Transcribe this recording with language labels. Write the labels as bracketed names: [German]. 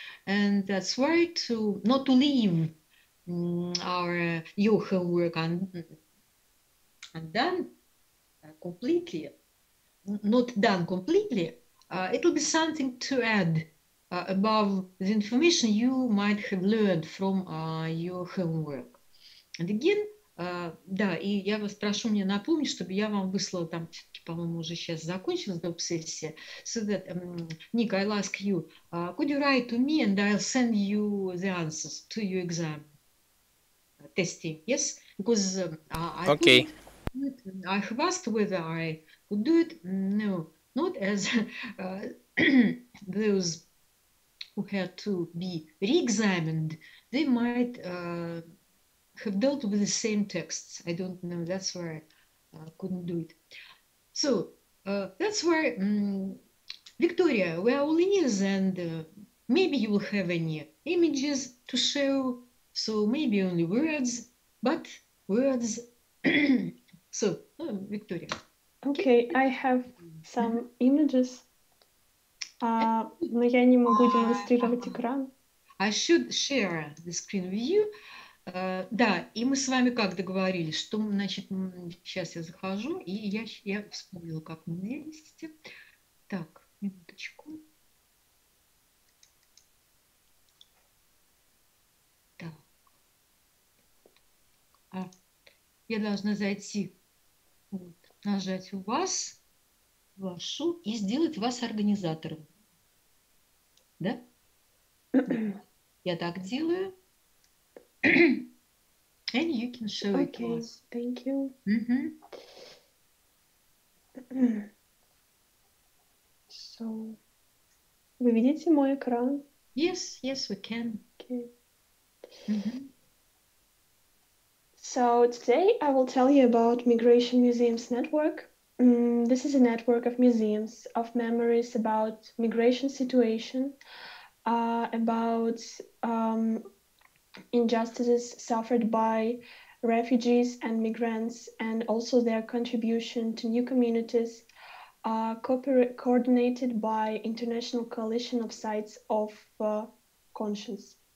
[English] And that's why not to leave your homework undone. completely, not done completely, it will be something to add above the information you might have learned from your homework. And again, [Russian] да, и я вас прошу мне напомнить, чтобы я вам выслала, там, по-моему, уже сейчас закончилась доп-сессия. [English] So that, Nick, I'll ask you, could you write to me and I'll send you the answers to your exam testing, yes? Because I Okay. I have asked whether I would do it. No, not as those who had to be re-examined. They might have dealt with the same texts. I don't know. That's why I couldn't do it. So that's why, Victoria, we are all ears, and maybe you will have any images to show. So maybe only words, but words. So, Victoria. Okay, I have some images, [Russian] но я не могу демонстрировать экран. [English] I should share the screen with you. [Russian] Да, и мы с вами как договорились, что, значит, сейчас я захожу, и я вспомнила, как мы вместе. Так, минуточку. Так. Я должна зайти, вот, нажать у вас, вашу, и сделать вас организатором. Да? Я так делаю. [English] And you can show it to Okay, us. thank you. So, [Russian] вы видите мой экран? [English] Yes, we can. Okay. So today I will tell you about Migration Museums Network. This is a network of museums of memories about migration situation, about injustices suffered by refugees and migrants, and also their contribution to new communities, coordinated by International Coalition of Sites of Conscience.